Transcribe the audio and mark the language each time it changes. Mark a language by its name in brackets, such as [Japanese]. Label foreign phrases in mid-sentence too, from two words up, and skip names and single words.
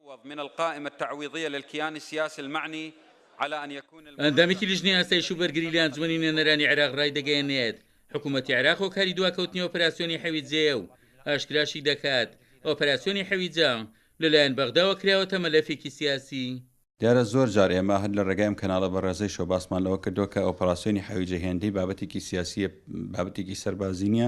[Arabic] من القائمة التعويضية للكيان السياسي المعني على أن يكون [Central Kurdish] ئەندامێکی لیژنەی ئاسایش و بەرگری لە ئەنجومەنی نوێنەرانی عێراق ڕای دەگەیەنێت حکوومەتی عێراق و کاری دواکەوتنی ئۆپەراسیۆنی حەویجێ و ئاشکراشی دەکات ئۆپەراسیۆنی حەویجە لەلایەن بەغداوە کراوەتە مەلەفێکی سیاسی. دیارە زۆر جار ئێمە هەر لە ڕێگایم کەناڵە بەڕێزەی شۆ باسمان لەوە کردووە کە ئۆپەراسیۆنی حەویجە هێندەی بابەتێکی سیاسیە، بابەتێکی سەربازی نییە.